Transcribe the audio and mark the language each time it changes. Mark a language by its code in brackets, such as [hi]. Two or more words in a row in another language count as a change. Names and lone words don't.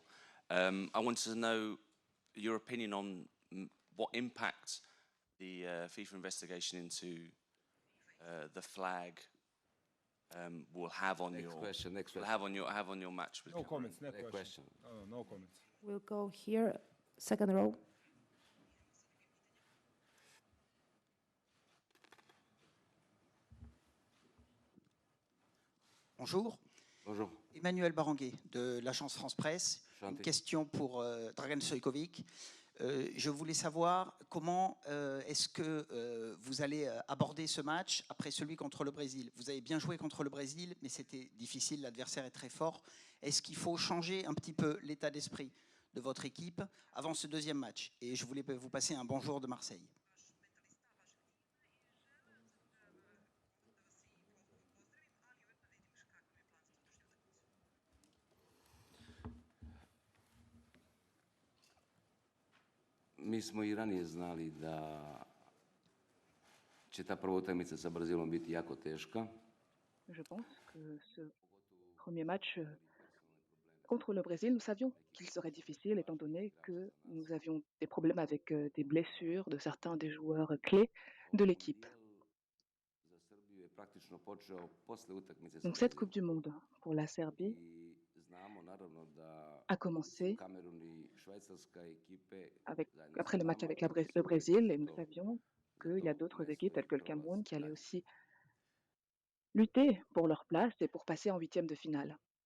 [en] I wanted to know your opinion on what impact the FIFA investigation into the flag will have on your match with no Cameroon. comments. Next question. No comments. We'll go here, second row. [fr] Bonjour. Bonjour. Emmanuel Baranguet de l'agence France Presse. Une question pour Dragan Stojkovic. Je voulais savoir comment est-ce que vous allez aborder ce match après celui contre le Brésil. Vous avez bien joué contre le Brésil, mais c'était difficile, l'adversaire est très fort. Est-ce qu'il faut changer un petit peu l'état d'esprit de votre équipe avant ce deuxième match? Et je voulais vous passer un bonjour de Marseille. [sr] Mi smo i ranije znali da će ta prva utakmica sa Brazilom biti jako teška. [fr] Je pense que ce premier match contre le Brésil, nous savions qu'il serait difficile étant donné que nous avions des problèmes avec des blessures de certains des joueurs clés de l'équipe. Donc cette Coupe du Monde pour la Serbie a commencé après le match avec le Brésil et nous savions qu'il y a d'autres équipes telles que le Cameroun qui allaient aussi lutter pour leur place et pour passer en huitième de finale.